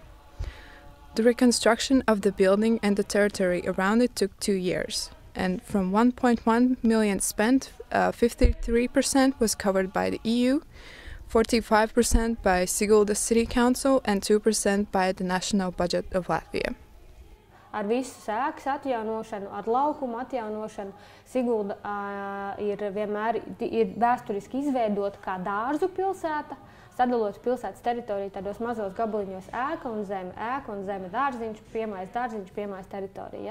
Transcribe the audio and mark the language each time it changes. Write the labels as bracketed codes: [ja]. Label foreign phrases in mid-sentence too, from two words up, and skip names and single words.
[en] The reconstruction of the building and the territory around it took 2 years, and from 1.1 million spent, 53% was covered by the EU, 45% by Sigulda City Council, and 2% by the national budget of Latvia. [lv] Ar visu sēkas atjaunošanu, ar laukumu atjaunošanu, Sigulda vienmēr ir vēsturiski izveidota kā dārzu pilsēta, sadalot pilsētas teritoriju tādos mazos gabaliņos ēka un zeme, dārziņš, piemājas teritorija.